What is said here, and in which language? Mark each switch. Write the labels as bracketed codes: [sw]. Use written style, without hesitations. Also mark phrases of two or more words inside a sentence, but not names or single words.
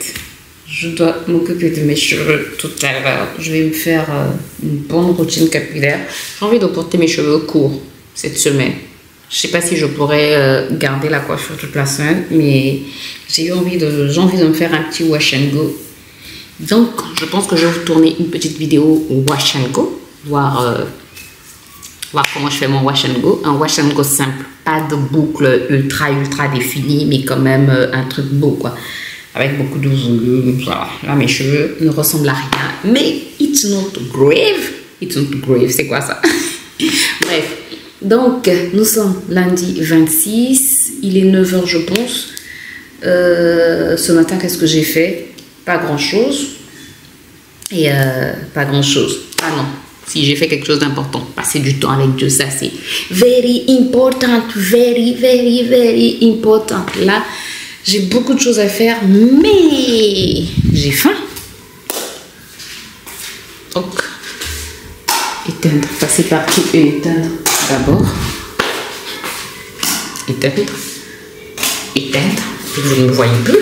[fr] Je dois m'occuper de mes cheveux tout à l'heure. Je vais me faire une bonne routine capillaire. J'ai envie de porter mes cheveux courts cette semaine. Je sais pas si je pourrais garder la coiffure toute la semaine, mais j'ai envie de me faire un petit [en] wash and go. [fr] Donc, je pense que je vais vous tourner une petite vidéo [en] wash and go, [fr] voir comment je fais mon [en] wash and go. [fr] Un [en] wash and go [fr] simple, pas de boucle ultra définie, mais quand même un truc beau quoi, avec beaucoup de volume. Voilà. Là mes cheveux ne ressemblent à rien, mais [en] it's not grave, [fr] c'est quoi ça? Bref, donc nous sommes lundi 26, il est 9 h je pense. Ce matin qu'est-ce que j'ai fait? Pas grand chose. Et pas grand chose. Ah non, si j'ai fait quelque chose d'important, passer du temps avec Dieu, ça c'est [en] very important, very important. [fr] Là, j'ai beaucoup de choses à faire, mais j'ai faim. Donc, éteindre, passer partout et éteindre d'abord. Éteindre, vous ne me voyez plus.